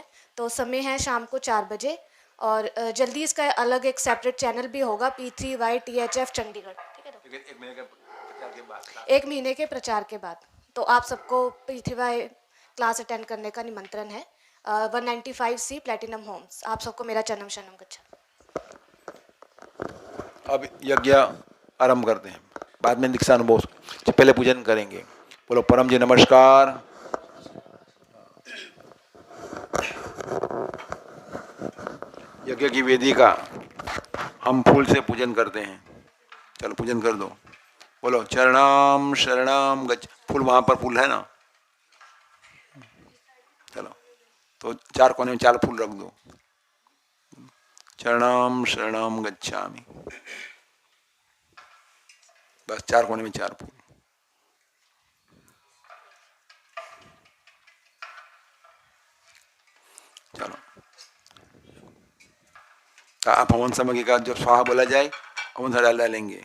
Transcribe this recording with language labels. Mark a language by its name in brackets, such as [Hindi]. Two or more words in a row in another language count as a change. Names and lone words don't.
[Hindi] तो समय है शाम को 4 बजे। और जल्दी इसका अलग एक [English] separate channel [Hindi] भी होगा, P3Y THF चंडीगढ़। ठीक है ना? 1 महीने के प्रचार के बाद, 1 महीने के प्रचार के बाद। तो आप सबको P3Y [English] class attend [Hindi] करने का निमंत्रण है। 195C प्लेटिनम होम्स। आप सबको मेरा [Sanskrit] चरणम शरणम गच्छामि। [Hindi] अब यज्ञ आरंभ करते हैं, बाद में दीक्षा अनुभव से पहले पूजन करेंगे। बोलो परम जी नमस्कार। यज्ञ की वेदी का हम फूल से पूजन करते हैं। चलो पूजन कर दो। बोलो [Sanskrit] चरणाम शरणाम गच्छ। [Hindi] फूल वहां पर फूल है ना, चलो तो चार कोने में चार फूल रख दो। [Sanskrit] चरणाम शरणाम गच्छामि, [Hindi] बस चार कोने में चार फूल। चलो आप हवन सामग्री का जब स्वाहा बोला जाए हवन सा डालेंगे।